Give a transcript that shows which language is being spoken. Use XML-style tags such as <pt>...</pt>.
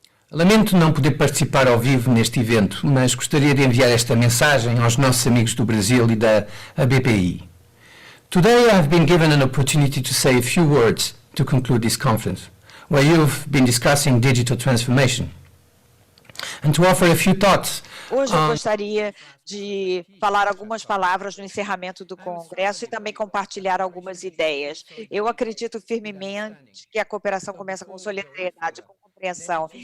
<pt>Lamento não poder participar ao vivo neste evento, mas gostaria de enviar esta mensagem aos nossos amigos do Brasil e da BPI.</pt> <en>Today I have been given an opportunity to say a few words to conclude this conference, where you've been discussing digital transformation, and to offer a few thoughts</en> <pt>Hoje eu gostaria de falar algumas palavras no encerramento do Congresso e também compartilhar algumas ideias. Eu acredito firmemente que a cooperação começa com solidariedade, com compreensão.</pt>